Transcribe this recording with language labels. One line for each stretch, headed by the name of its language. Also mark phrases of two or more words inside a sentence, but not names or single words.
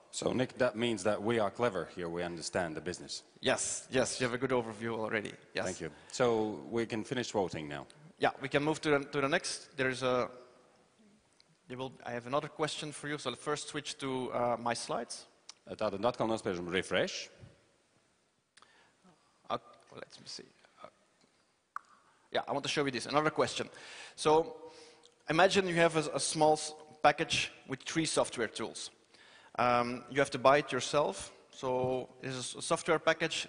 English: So, Nick, that means that we are clever here. We understand the business. Yes, yes, you have a good overview already. Yes. Thank you. So we can finish voting now. Yeah, we can move to the next. I have another question for you. So let's first switch to my slides.
Latvian: Tātad atkal nospiežam refresh.
English: Let me see. Yeah, I want to show you this. Another question. So imagine you have a small package with 3 software tools. You have to buy it yourself. So there's a software package.